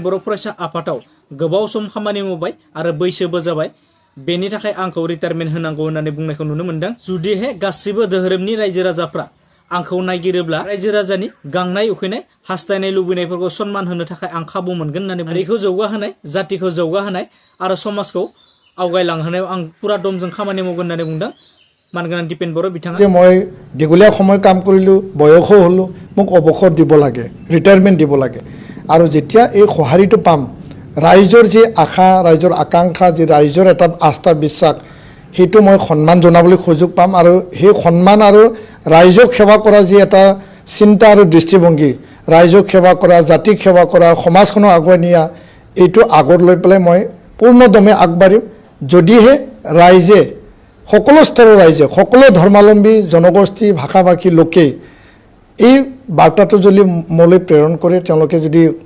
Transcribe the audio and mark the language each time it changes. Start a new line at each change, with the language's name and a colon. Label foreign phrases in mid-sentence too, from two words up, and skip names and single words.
Bodo: बर' फरायसा आफादाव गोबाव सम खामानि मावबाय आरो बैसोबो जाबाय बेनि थाखाय आंखौ रिटायारमेन्ट होनांगौ होननानै बुंनायखौ नुनो मोनदों जुदिहे गासिबो धोरोमनि रायजो राजाफ्रा आंखौ नायगिरोब्ला रायजो राजानि गांनाय उखैनाय हास्थायनाय लुबैनायफोरखौ सन्मान होनो थाखाय आं खाबु मोनगोन होननानै हारिखौ जौगाहोनाय जातिखौ जौगाहोनाय आरो समाजखौ आवगायलांहोनायाव आं पुरा दमजों खामानि मावगोन होननानै बुंदों मानगोनां दिपेन बर' बिथाङा
Assamese: যে মই দীঘলীয়া সময় কাম কৰিলোঁ বয়সো হ'লোঁ মোক অৱসৰ দিব লাগে ৰিটায়াৰমেণ্ট দিব লাগে আৰু যেতিয়া এই সঁহাৰিটো পাম ৰাইজৰ যি আশা ৰাইজৰ আকাংক্ষা যি ৰাইজৰ এটা আস্থা বিশ্বাস সেইটো মই সন্মান জনাবলৈ সুযোগ পাম আৰু সেই সন্মান আৰু ৰাইজক সেৱা কৰা যি এটা চিন্তা আৰু দৃষ্টিভংগী ৰাইজক সেৱা কৰা জাতিক সেৱা কৰা সমাজখনক আগুৱাই নিয়া এইটো আগত লৈ পেলাই মই পূৰ্ণদমে আগবাঢ়িম যদিহে ৰাইজে সকলো স্তৰৰ ৰাইজে সকলো ধৰ্মাৱলম্বী জনগোষ্ঠী ভাষা ভাষী লোকে এই বাৰ্তাটো যদি মোলৈ প্ৰেৰণ কৰে তেওঁলোকে যদি